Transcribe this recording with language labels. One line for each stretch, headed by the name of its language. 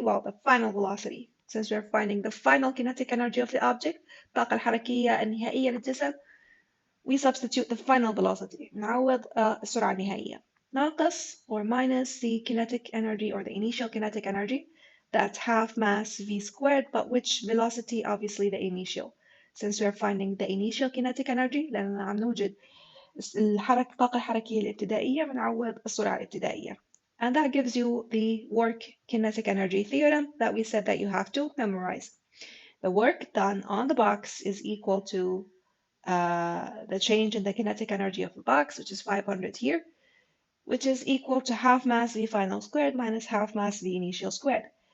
English: Well, the final velocity. Since we're finding the final kinetic energy of the object,
Arabic: الطاقة الحركية النهائية للجسم,
English: we substitute the final velocity.
Arabic: نعوض السرعة النهائية.
English: ناقص or minus the kinetic energy or the initial kinetic energy, that's half mass v squared, but which velocity? Obviously the initial. Since we're finding the initial kinetic energy,
Arabic: لأننا عم نوجد الطاقة الحركية الابتدائية بنعوض السرعة الابتدائية.
English: And that gives you the work kinetic energy theorem that we said that you have to memorize. The work done on the box is equal to the change in the kinetic energy of the box, which is 500 here, which is equal to half mass v final squared minus half mass v initial squared.